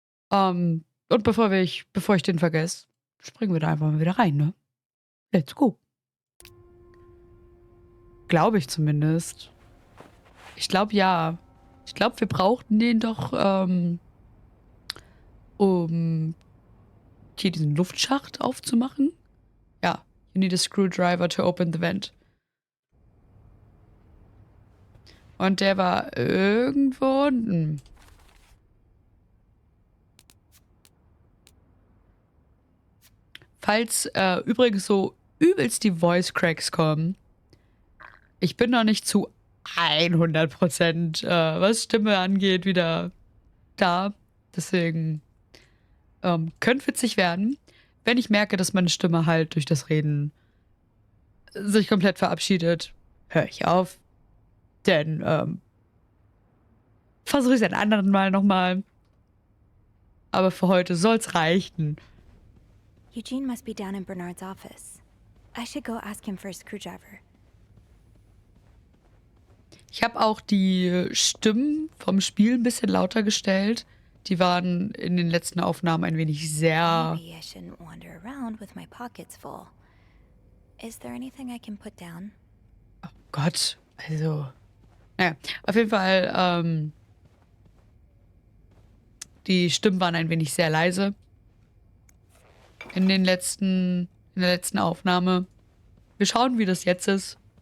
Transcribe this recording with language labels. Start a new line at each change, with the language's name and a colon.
German: Und bevor ich den vergesse, springen wir da einfach mal wieder rein, ne?
English: Let's go.
German: Glaube ich zumindest. Ich glaube ja. Ich glaube, wir brauchten den doch, um hier diesen Luftschacht aufzumachen. Ja.
English: You need a screwdriver to open the vent.
German: Und der war irgendwo unten. Falls übrigens so übelst die Voice Cracks kommen, ich bin noch nicht zu 100%, was Stimme angeht, wieder da. Deswegen könnte witzig werden, wenn ich merke, dass meine Stimme halt durch das Reden sich komplett verabschiedet. Höre ich auf. Denn versuche ich es ein anderen Mal nochmal. Aber für heute soll's reichen.
English: Eugene must be down in Bernard's office. I should go ask him for a screwdriver.
German: Ich habe auch die Stimmen vom Spiel ein bisschen lauter gestellt. Die waren in den letzten Aufnahmen ein wenig sehr...
English: Maybe I shouldn't wander around with my pockets full. Is there anything I can put down?
German: Oh Gott, also... Naja, auf jeden Fall, die Stimmen waren ein wenig sehr leise. In der letzten Aufnahme. Wir schauen, wie das jetzt ist.